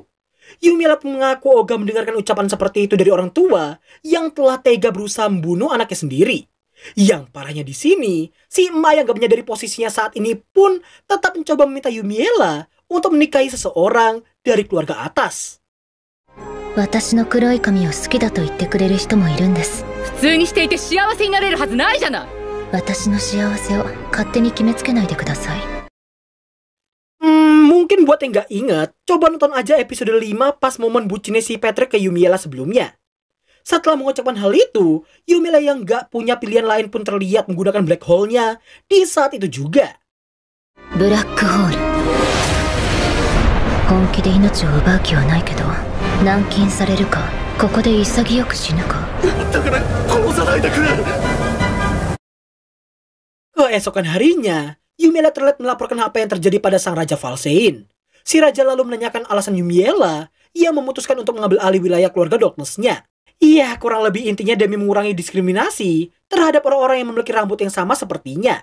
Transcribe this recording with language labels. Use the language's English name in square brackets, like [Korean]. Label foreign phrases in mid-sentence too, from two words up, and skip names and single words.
[Indonesian] Yumiela pun mengaku ogah mendengarkan ucapan seperti itu dari orang tua yang telah tega berusaha membunuh anaknya sendiri. Yang parahnya di sini, si emak yang gak menyadari posisinya saat ini pun tetap mencoba meminta Yumiela untuk menikahi seseorang dari keluarga atas. [Japanese] 私の黒い髪を好きだと言ってくれる人もいるんです。普通にしていて幸せになれるはずないじゃない。私の幸せを勝手に決めつけないでください。 [Indonesian] Mungkin buat yang gak inget, coba nonton aja episode 5 pas momen bucinnya si Patrick ke Yumiela sebelumnya. Setelah mengucapkan hal itu, Yumiela yang gak punya pilihan lain pun terlihat menggunakan [English] black hole- [Indonesian] nya di saat itu juga. [Japanese] ブラックホール。本気で命を奪う気はないけど、軟禁されるか、ここで潔く死ぬか。だから殺さないでくれ。 [Indonesian] Keesokan harinya, Yumiela terlihat melaporkan apa yang terjadi pada sang Raja Valsein. Si Raja lalu menanyakan alasan Yumiela yang memutuskan untuk mengambil alih wilayah keluarga Darkness-nya. Iya, kurang lebih intinya demi mengurangi diskriminasi terhadap orang-orang yang memiliki rambut yang sama sepertinya.